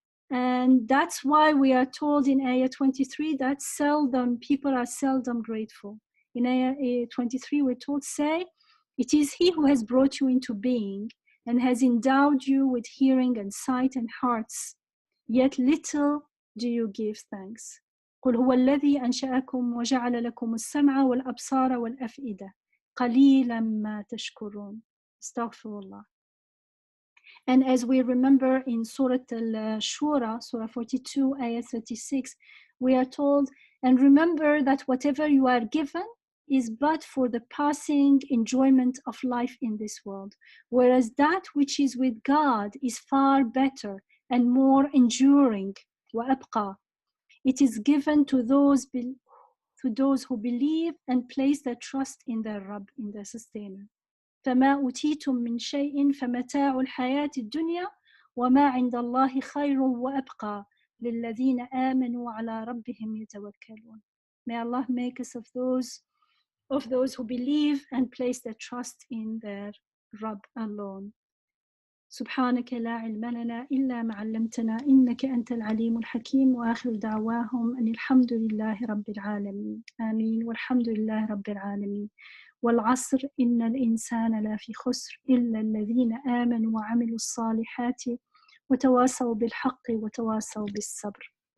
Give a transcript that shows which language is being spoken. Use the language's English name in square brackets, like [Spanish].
[English] And that's why we are told in Ayah 23 that people are seldom grateful. In Ayah 23, we're told, say, it is He who has brought you into being and has endowed you with hearing and sight and hearts, yet little do you give thanks. [Arabic] قل هو الذي أنشأكم وجعل لكم السمع والأبصار والأفئدة قليلا ما تشكرون. Astaghfirullah. [English] And as we remember in Surah Al-Shura, Surah 42, Ayah 36, we are told, and remember that whatever you are given is but for the passing enjoyment of life in this world, whereas that which is with God is far better and more enduring. [Arabic] وَأَبْقَى. [English] It is given to those who believe and place their trust in their Rabb, in their sustainer. [Arabic] فما أوتيتم من شيء فمتاع الحياة الدنيا وما عند الله خير وأبقى للذين آمنوا وعلى ربهم يتوكلون. [English] May Allah make us of those who believe and place their trust in their Rabb alone. [Arabic] سبحانك لا علم لنا إلا ما علمتنا إنك أنت العليم الحكيم وآخر دعواهم أن الحمد لله رب العالمين. آمين. والحمد لله رب العالمين. والعصر إن الإنسان لفي خسر إلا الذين آمنوا وعملوا الصالحات وتواصوا بالحق وتواصوا بالصبر.